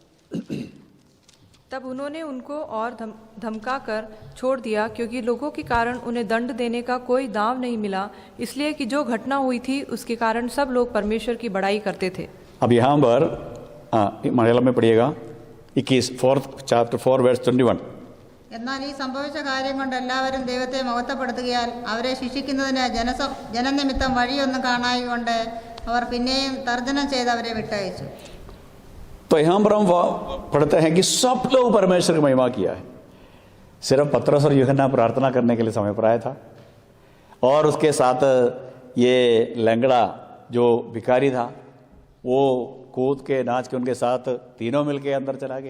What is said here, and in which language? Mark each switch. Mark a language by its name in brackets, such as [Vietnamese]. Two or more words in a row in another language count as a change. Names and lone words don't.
[Hindi] तब उन्होंने उनको और धमका कर छोड़ दिया, क्योंकि लोगों के कारण उन्हें दंड देने का कोई दांव नहीं मिला, इसलिए कि जो घटना हुई थी उसके कारण सब लोग परमेश्वर की बड़ाई करते थे। अब यहाँ पर मलयालम में पढ़िएगा। [English] chapter 4 verse 21. [Malayalam] എന്നാൽ ഈ സംഭവിച്ച കാര്യം കൊണ്ട് എല്ലാവരും ദൈവത്തെ മഹത്വപ്പെടുത്തുകയാൽ അവരെ ശിക്ഷിക്കുന്നതിന് ജനനിമിത്തം വഴിയൊന്നും കാണായിക്കൊണ്ട് അവർ പിന്നെയും തർജ്ജനം ചെയ്ത് അവരെ വിട്ടയച്ചു. [Hindi] तो यहाँ पर हम पढ़ते हैं कि सब लोग परमेश्वर की महिमा किया है. सिर्फ पतरस और यूहन्ना प्रार्थना करने के लिए समय पर आया था, और उसके साथ ये लंगड़ा जो भिखारी था वो कूद के नाच के उनके साथ तीनों मिलके अंदर चला गया.